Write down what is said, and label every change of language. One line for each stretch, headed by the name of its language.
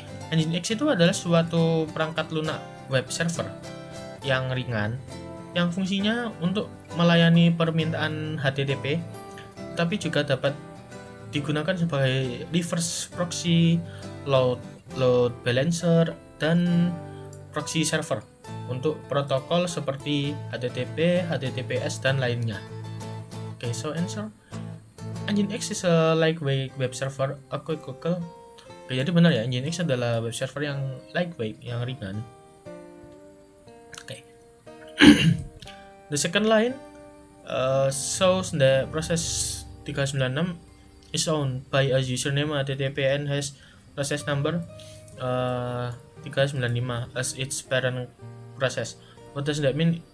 Indonesian: Nginx itu adalah suatu perangkat lunak web server yang ringan, yang fungsinya untuk melayani permintaan HTTP, tapi juga dapat digunakan sebagai reverse proxy, load balancer, dan proxy server untuk protokol seperti HTTP, HTTPS, dan lainnya.
English: Okay, so answer. Nginx is a lightweight web server.
Indonesian: Aku Google. Oke, jadi benar ya, Nginx adalah web server yang lightweight, yang ringan. Oke.
English: The second line shows the process 396 is owned by a username HTTP and has process number 395 as its parent process. What does that mean?